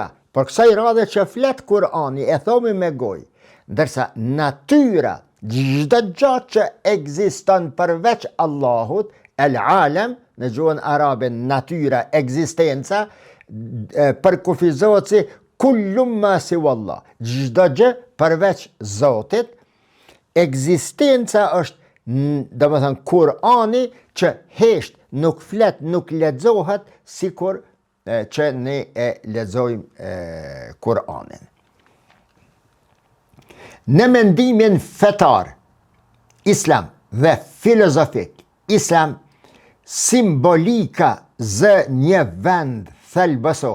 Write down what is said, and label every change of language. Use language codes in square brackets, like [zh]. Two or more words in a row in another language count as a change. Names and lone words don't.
[sq] për kësaj radhe që flet Kur'ani, e thomi me gojë, ndërsa natyra, çdo gjë që ekziston përveç Allahut, [ar] العالم, [sq] në gjuhën arabe natyra, ekzistenca, përkufizohet si [ar] كل ما سوى الله, [sq] çdo gjë përveç Zotit, ekzistenca është, domethënë Kur'ani që hesht, nuk flet, nuk lexohet sikur që ne e lexojmë Kur'anin. Në mendimin fetar, islam dhe filozofik, islam simbolika zë një vend thelbësor.